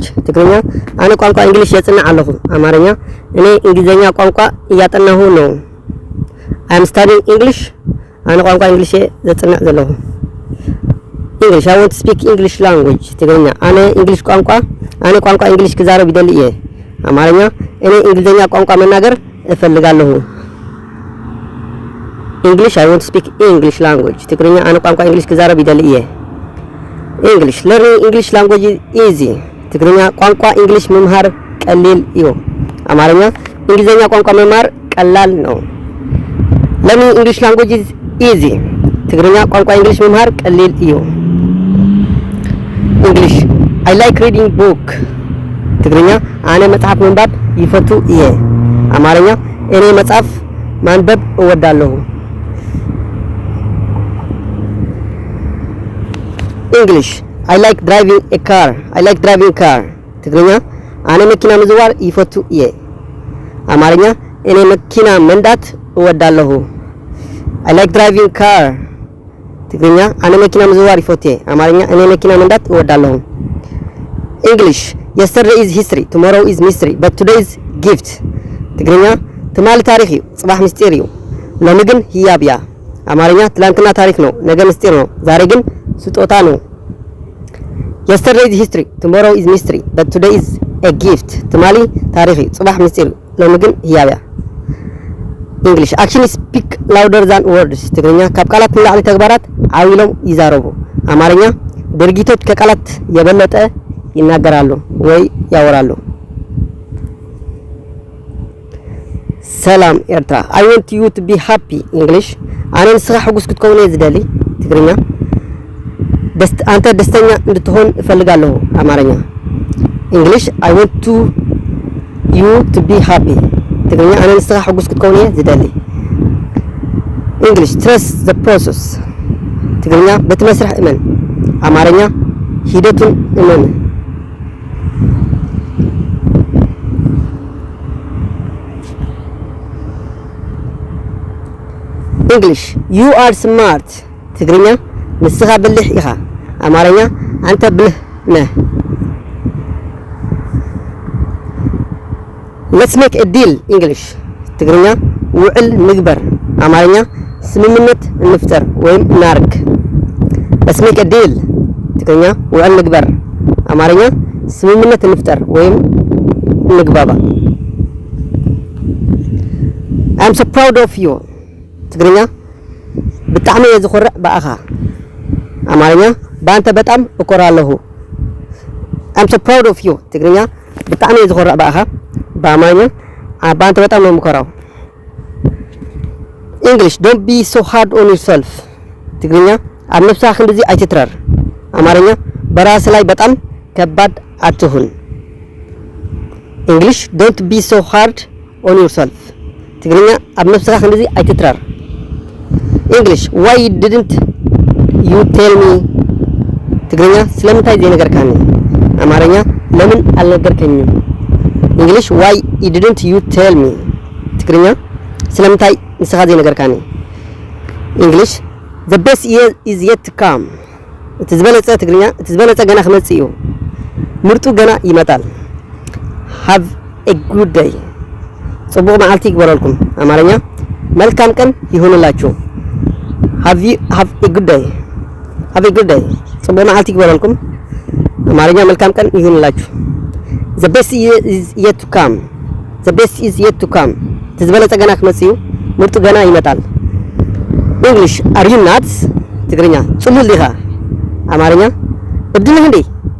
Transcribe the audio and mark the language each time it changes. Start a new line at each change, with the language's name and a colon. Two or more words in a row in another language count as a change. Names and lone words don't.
Tigrinya: ትግርኛ አነ ቋንቋ እንግሊዝ የጽና ኣለኹ
Amharic: አማርኛ እኔ እንግሊዘኛ ቋንቋ እያጠናሁ ነው።
English: I am studying English.
Tigrinya: አነ ቋንቋ እንግሊዝ የጽና ዘለኹ
English: English, I want to speak English language.
Tigrinya: ትግርኛ አነ ቋንቋ እንግሊዝ ክዛረብ ይደል እየ
Amharic: አማርኛ እኔ እንግሊዘኛ ቋንቋ መናገር እፈልጋለሁ።
English: English, I want to speak English language.
Tigrinya: ትግርኛ አነ ቋንቋ እንግሊዝ ክዛረብ ይደል እየ
English: English, learning English language is easy.
Tigrinya: ትግርኛ ቋንቋ እንግሊዝ መማር ቀሊል እዩ
Amharic: አማርኛ እንግሊዘኛ ቋንቋ መማር ቀላል ነው።
English: learning English language is easy.
Tigrinya: ትግርኛ ቋንቋ እንግሊዝ መማር ቀሊል እዩ
English: English, I like reading book.
Tigrinya: ትግርኛ አነ መጽሐፍ ማንበብ ይፈቱ እየ
Amharic: አማርኛ እኔ መጽሐፍ ማንበብ እወዳለሁ።
English: English, I like driving a car. I like driving car.
Tigrinya: ትግርኛ አነ መኪና ምዝዋር ይፈቱ እየ
Amharic: አማርኛ እኔ መኪና መንዳት እወዳለሁ።
English: I like driving car.
Tigrinya: ትግርኛ አነ መኪና ምዝዋር ይፈቱ እየ
Amharic: አማርኛ እኔ መኪና መንዳት እወዳለሁ።
English: English, yesterday is history, tomorrow is mystery, but today is gift.
Tigrinya: ትግርኛ ትማሊ ታሪክ እዩ ጽባሕ ምስጢር እዩ ሎሚ ግን ህያብ እያ
Amharic: አማርኛ ትላንትና ታሪክ ነው ነገ ምስጢር ነው ዛሬ ግን ስጦታ ነው።
English: Yesterday is history, tomorrow is mystery, but today is a gift.
Tigrinya: ትማሊ ታሪክ ጽባሕ ምስጢር ሎሚ ግን ህያብ እያ
English: English, actions speak louder than words.
Tigrinya: ትግርኛ ካብ ቃላት ንላዕሊ ተግባራት ዓዊሎም ይዛረቡ
Amharic: አማርኛ ድርጊቶች ከቃላት የበለጠ ይናገራሉ ወይ ያወራሉ።
Tigrinya: ሰላም ኤርትራ,
English: I want you to be happy. English,
Tigrinya: አነ ንስኻ ሕጉስ ክትከውን እየ ዝደሊ
Amharic: ትግርኛ አንተ ደስተኛ እንድትሆን እፈልጋለሁ አማርኛ
English: English, I want you to be happy.
Tigrinya: ትግርኛ አነ ንስኻ ሕጉስ ክትከውን እየ ዝደሊ
English: English, trust the process.
Tigrinya: ትግርኛ በቲ መስርሕ እመን
Amharic: አማርኛ ሂደቱን እመን
English: English, you are smart.
Tigrinya: ትግርኛ ንስኻ ብልህ ኢኻ
Amharic: አማርኛ አንተ ብልህ ነህ።
English: Let's make a deal. English,
Tigrinya: ትግርኛ ውዕል ንግበር
Amharic: አማርኛ ስምምነት እንፍጠር ወይም እናርግ።
English: Let's make a deal.
Tigrinya: ትግርኛ ውዕል ንግበር
Amharic: አማርኛ ስምምነት እንፍጠር ወይም እንግባባ።
English: I'm so proud of you.
Tigrinya: ትግርኛ ብጣዕሚ እየ ዝኮርዕ በአኻ
Amharic: አማርኛ በአንተ በጣም እኮራለሁ።
English: I'm so proud of you.
Tigrinya: ትግርኛ ብጣዕሚ እየ ዝኮርዕ በአኻ
Amharic: በአማርኛ በአንተ በጣም ነው የምኮራው።
English: English, don't be so hard on yourself.
Tigrinya: ትግርኛ ኣብ ነፍስኻ እንደዚህ ኣይትትረር
Amharic: አማርኛ በራስ ላይ በጣም ከባድ አትሁን።
English: English, don't be so hard on yourself.
Tigrinya: ትግርኛ ኣብ ነፍስኻ እንደዚህ ኣይትትረር
English: English, why didn't you tell me
Tigrinya: ትግርኛ ስለምንታይ ዘይነገርካኒ
Amharic: አማርኛ ለምን አልነገርከኝም
English: English why didn't you tell me
Tigrinya: ትግርኛ ስለምንታይ ንስኻ ዘይነገርካኒ
English: English the best year is yet to come
Tigrinya: ትዝበለጸ ትግርኛ ትዝበለጸ ገና ክመጽ እዩ
Amharic: ምርጡ ገና ይመጣል
English: have a good day
Tigrinya: ጽቡቕ መዓልቲ ይግበረልኩም
Amharic: አማርኛ መልካም ቀን ይሁንላችሁ
English: have a good day
Tigrinya: ጽቡቕ መዓልቲ ይግበረልኩም
Amharic: አማርኛ መልካም ቀን ይሁንላችሁ
English: the best is yet to come
Tigrinya: ትዝበለጸ ገና ክመጽ እዩ
Amharic: ምርጡ ገና ይመጣል
English: English are you nuts
Tigrinya: ትግርኛ ጽሉል ዲኻ
Amharic: አማርኛ እብድ ነህ እንዴ